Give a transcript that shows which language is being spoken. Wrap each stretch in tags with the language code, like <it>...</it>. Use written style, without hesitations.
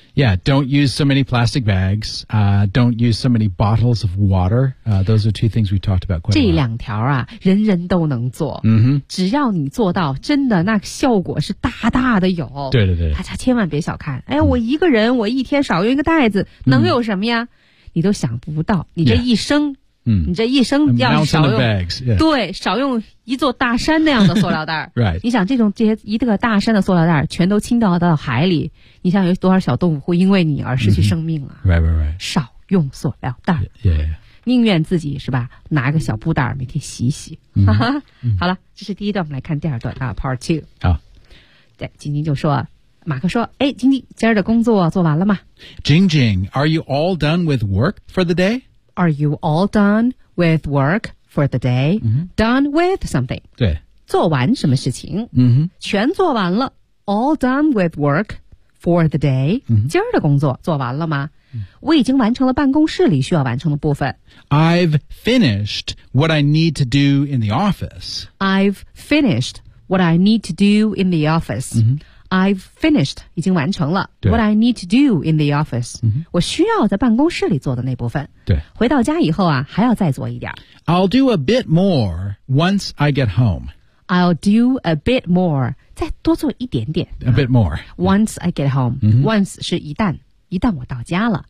<en>Yeah, don't use so many plastic bags、don't use so many bottles of water、those are two things we talked about quite a lot</en> <zh>这两条啊人人都能做、 mm-hmm. 只要你做到真的那个效果是大大的有对对对大家千万别小看哎、mm-hmm. 我一个人我一天少用一个袋子能有什么呀、mm-hmm. 你都想不到你这一生、 yeah. 嗯，你这一生要少用</zh> <en>bags,、yeah.</en> <zh>对，少用一座大山那样的塑料袋儿。</zh> <en>right.</en> <zh>你想这些一个大山的塑料袋儿全都倾倒到海里，你想有多少小动物会因为你而失去生命啊、</zh> <en>mm-hmm. right, right, right.</en> <zh>少用塑料袋儿，</zh> <en>yeah, yeah, yeah.</en> <zh>宁愿自己是吧，拿个小布袋儿每天洗洗。 Mm-hmm. 好了，这是第一段，我们来看第二段啊 ，</zh> <en>Part Two。</en> <zh>好，对，晶晶就说，马克说，哎，晶晶，今儿的工作做完了吗</zh> <en>？Jing Jing, are you all done with work for the day? Are you all done with work for the day?、 Mm-hmm. Done with something.</en> <zh>对。做完什么事情、 mm-hmm. 全做完了。</zh> <en>All done with work for the day.、 Mm-hmm.</en> <zh>今儿的工作做完了吗、 mm-hmm. 我已经完成了办公室里需要完成的部分。</zh> <en>I've finished what I need to do in the office. I've finished what I need to do in the office.、 Mm-hmm. I've finished,</en> <zh>已经完成了</zh> <en>what I need to do in the office,、 mm-hmm.</en> <zh>我需要在办公室里做的那部分。对。回到家以后啊还要再做一点。</zh> <en>I'll do a bit more once I get home. I'll do a bit more,</en> <zh>再多做一点点。</zh> <en>A bit more.、啊、once I get home,、 mm-hmm.</en> <zh>once 是一旦我到家了。</zh>